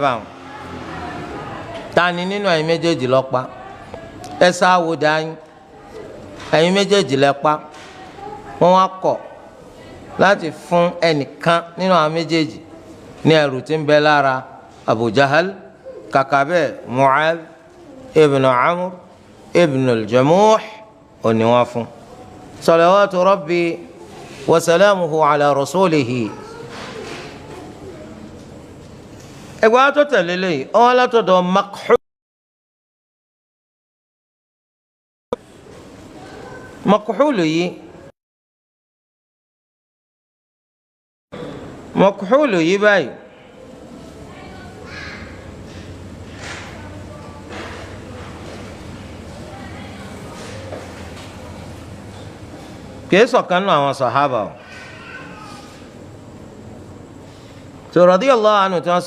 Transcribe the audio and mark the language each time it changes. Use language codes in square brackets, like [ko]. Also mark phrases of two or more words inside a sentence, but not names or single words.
[yo] báwọn ta ni nínú ẹ̀yin méjèèjì ló pa ẹ sáwó dáyìn ẹ̀yin méjèèjì lẹ pa wọ́n wá kọ̀ láti fún ẹnìkan nínú àwọn méjèèjì ní ẹrù tí ń bẹ lára Abu Jahal kàkà bẹ́ẹ̀ Mu'adh ibn Amr ibn al-Jamuh òní wọ́n fún [ar] صلوات ربي وسلامه على رسوله. [yo] ẹgbẹ́ wa tó tẹ̀lé lẹ́yìn ọ̀hún látọ̀dọ̀ Makhulu yìí báyìí kìí sọ̀kan nù àwọn sàhábà o tó [ar] رضي الله عنه [yo] tí wọ́n sọ